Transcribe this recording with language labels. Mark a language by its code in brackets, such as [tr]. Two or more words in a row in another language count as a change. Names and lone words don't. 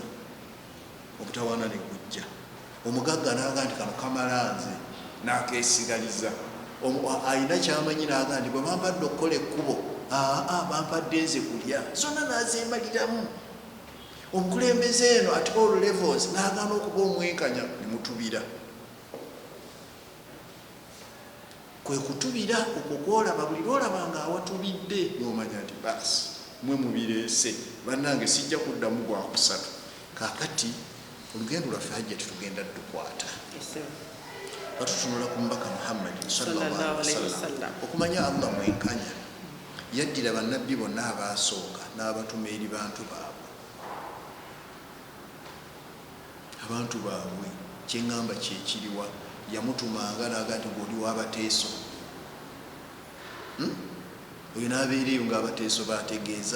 [lg] Omutawaana ne gujja. Omugagga n'aga nti kano kamala nze, n'akeesigaliza. Alina kyamanyi n'aga nti bwe bampadde okukola ekkubo, bampadde nze kulya, zonna n'azeemaliramu. Omukulembeze eno [en] at all levels [lg] n'agaana okuba omwenkanya, ne mutubira. Kwe kutubira okwo kwolaba, buli lwolabanga awatubidde n'omanya nti baasi mwe mubireese, bannange sijja kuddamu gwa kusatu. Kaakati olugendo lwaffe Hajjati tugenda tukwata. Batutunula ku mbaka Muhammad [ar] صلى الله عليه وسلم [lg] okumanya Allah mwenkanya. Yaddira bannabbi bonna abaasooka n'abatuma eri bantu baabwe. Abantu baabwe kyeŋŋamba kyekiriwa, yamutumanga n'aga nti ng'oli w'abateeso. Oyo n'abeereyo ng'abateeso baategeeza.